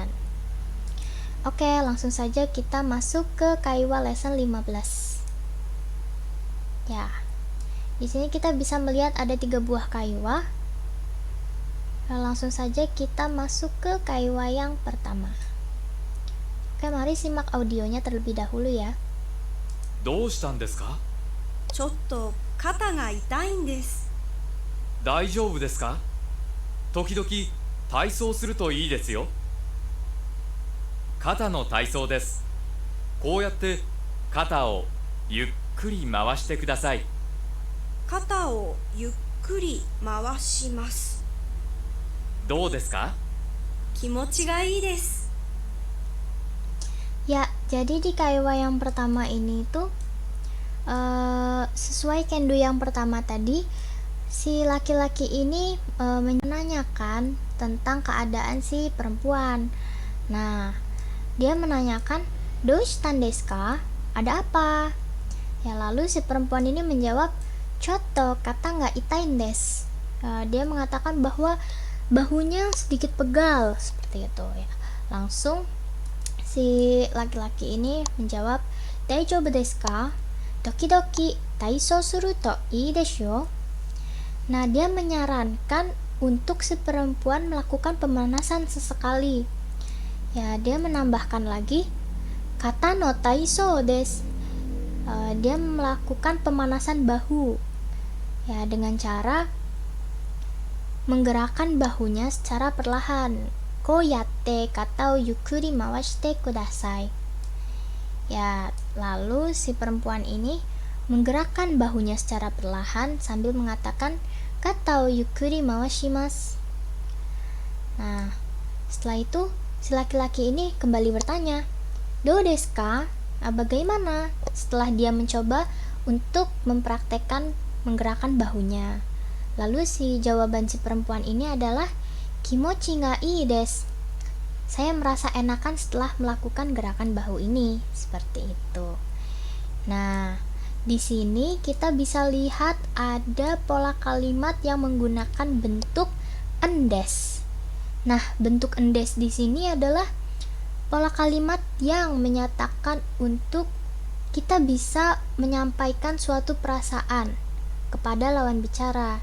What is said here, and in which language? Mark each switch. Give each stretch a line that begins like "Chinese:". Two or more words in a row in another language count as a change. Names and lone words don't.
Indonesian: Oke, langsung saja kita masuk ke kaiwa lesson 15. Ya, di sini kita bisa melihat ada 3 buah kaiwa. Langsung saja kita masuk ke kaiwa yang pertama. Oke, mari simak audionya terlebih dahulu ya.
Japanese: どうしたんですか？ちょっと肩が痛いんです。大丈夫ですか？時々体操するといいですよ。肩の体操です。こうやって肩をゆっくり回してください。肩をゆっくり回します。どうですか？気持ちがいいです。
Indonesian: Ya, jadi di kaiwa yang pertama ini tuh sesuai kendu yang pertama tadi, si laki-laki ini menanyakan tentang keadaan si perempuan. Nah, dia menanyakan,
Japanese: "どうしたんですか?"
Indonesian: Ada apa? Ya, lalu si perempuan ini menjawab,
Japanese: "ちょっと肩が痛いんです."
Indonesian: Dia mengatakan bahwa bahunya sedikit pegal, seperti itu ya. Langsung si laki-laki ini menjawab,
Japanese: "大丈夫ですか? 時々体操するといいですよ."
Indonesian: Nah, dia menyarankan untuk si perempuan melakukan pemanasan sesekali. Ya, dia menambahkan lagi,
Japanese: "肩の体操です."
Indonesian: Dia melakukan pemanasan bahu. Ya, dengan cara menggerakkan bahunya secara perlahan.
Japanese: こうやって肩をゆっくり回してください.
Indonesian: Ya, lalu si perempuan ini menggerakkan bahunya secara perlahan sambil mengatakan
Japanese: 肩をゆっくり回します.
Indonesian: Nah, setelah itu si laki-laki ini kembali bertanya,
Japanese: "どうですか?"
Indonesian: Bagaimana setelah dia mencoba untuk mempraktekkan menggerakkan bahunya. Lalu si jawaban si perempuan ini adalah
Japanese: 気持ちがいいです.
Indonesian: Saya merasa enakan setelah melakukan gerakan bahu ini, seperti itu. Nah, di sini kita bisa lihat ada pola kalimat yang menggunakan bentuk endes. Nah, bentuk endes di sini adalah pola kalimat yang menyatakan untuk kita bisa menyampaikan suatu perasaan kepada lawan bicara.